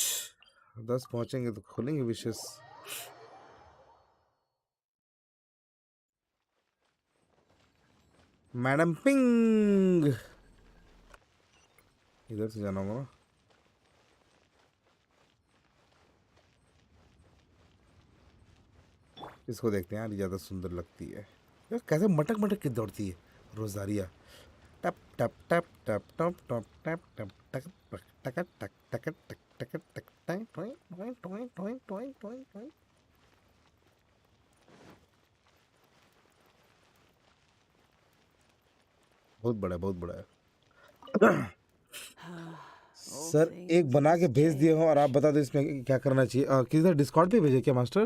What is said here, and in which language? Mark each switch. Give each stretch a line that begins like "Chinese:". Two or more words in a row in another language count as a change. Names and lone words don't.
Hindi: 10 पहुँचेंगे तो खोलेंगे विशेष। मैडम पिंग, इधर से जाना होगा ना। इसको देखते हैं यार, ज़्यादा सुंदर लगती है यार, कैसे मटक मटक के दौड़ती है रोजारिया। टप टप टप टप टप टप टप टप टक टक टक टक टक टक टक टक टोय टोय टोय टोय टोय टोय टोय। बहुत बड़ा है, बहुत बड़ा है। सर एक बना के भेज दिए हो और आप बता दो इसमें क्या करना चाहिए। किधर डिस्कॉर्ड पे भेजे क्या मास्टर?